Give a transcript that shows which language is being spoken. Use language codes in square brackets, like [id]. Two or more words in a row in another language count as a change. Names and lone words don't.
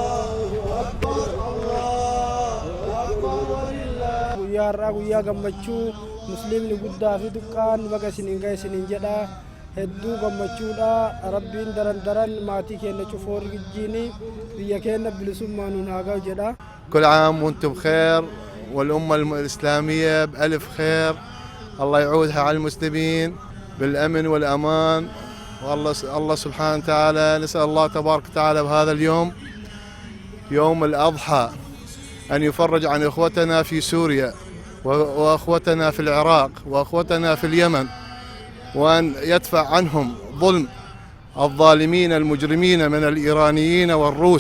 [om] guyyaa gammachuu musliimni guddaa fi xiqqaan baga isiniin gahe isiniin jedha hedduu gammachuudha rabbiin daran maatii keenya cufoor gijjiini biyya keenya bilisummaa nuun haa ga'u jedha. [ar] كل عام وانتم بخير والأمة الإسلامية بألف خير الله يعودها على المسلمين بالأمن والأمان والله سبحانه وتعالى نسأل الله تبارك وتعالى بهذا اليوم يوم الأضحى أن يفرج عن إخوتنا في سوريا وأخوتنا في العراق وأخوتنا في اليمن وأن يدفع عنهم ظلم الظالمين المجرمين من الإيرانيين والروس.